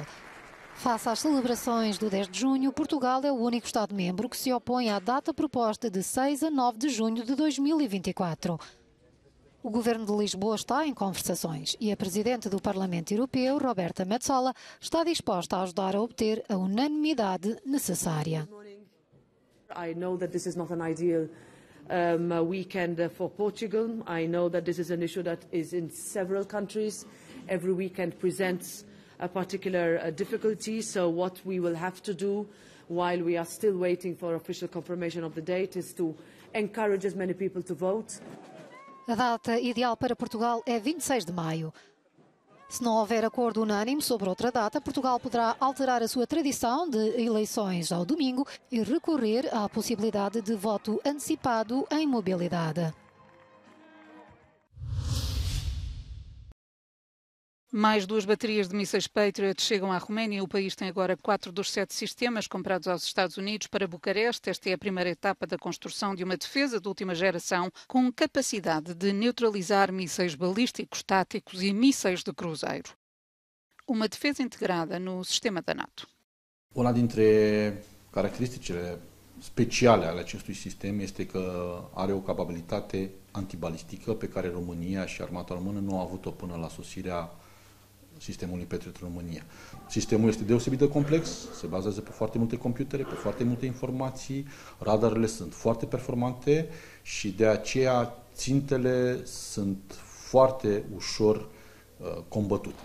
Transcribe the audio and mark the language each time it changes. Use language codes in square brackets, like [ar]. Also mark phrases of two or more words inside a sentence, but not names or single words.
[pt] Face às celebrações do 10 de junho, Portugal é o único Estado-membro que se opõe à data proposta de 6 a 9 de junho de 2024. O Governo de Lisboa está em conversações e a Presidente do Parlamento Europeu, Roberta Metsola, está disposta a ajudar a obter a unanimidade necessária. [en] I know that this is not an ideal weekend for Portugal. I know that this is an issue that is in several countries. Every weekend presents a particular difficulty, so what we will have to do while we are still waiting for official confirmation of the date is to encourage as many people to vote. [pt] A data ideal para Portugal é 26 de maio. Se não houver acordo unânime sobre outra data, Portugal poderá alterar a sua tradição de eleições ao domingo e recorrer à possibilidade de voto antecipado em mobilidade. Mais 2 baterias de mísseis Patriot chegam à Roménia. O país tem agora 4 dos 7 sistemas comprados aos Estados Unidos para Bucareste. Esta é a primeira etapa da construção de uma defesa de última geração com capacidade de neutralizar mísseis balísticos táticos e mísseis de cruzeiro. Uma defesa integrada no sistema da NATO. [ro] Una dintre caracteristicile speciale ale acestui sistem este că are o capabilitate antibalistică pe care România și armata română nu au avut-o până la sosirea sistemului Patriot în România. Sistemul este deosebit de complex, se bazează pe foarte multe computere, pe foarte multe informații, radarele sunt foarte performante și de aceea țintele sunt foarte ușor combătute.